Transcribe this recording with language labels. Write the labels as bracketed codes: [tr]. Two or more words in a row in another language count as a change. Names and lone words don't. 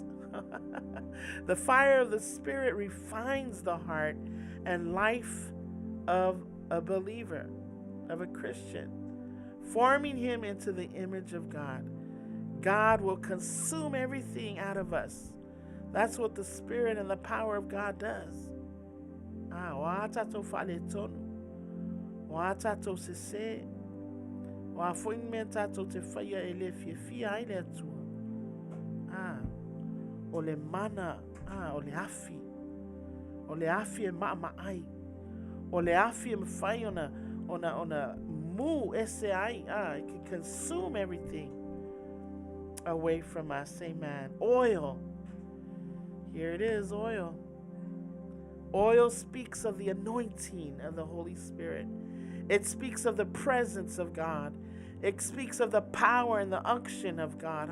[en] The fire of the Spirit refines the heart and life of a believer, of a Christian, forming him into the image of God. God will consume everything out of us. That's what the Spirit and the power of God does. [sm] Ole mana, ole afi mama ai, ole afi mfai ona mu ese ai, [en] it can consume everything away from us. Amen. Oil, here it is, oil. Oil speaks of the anointing of the Holy Spirit. It speaks of the presence of God. It speaks of the power and the unction of God.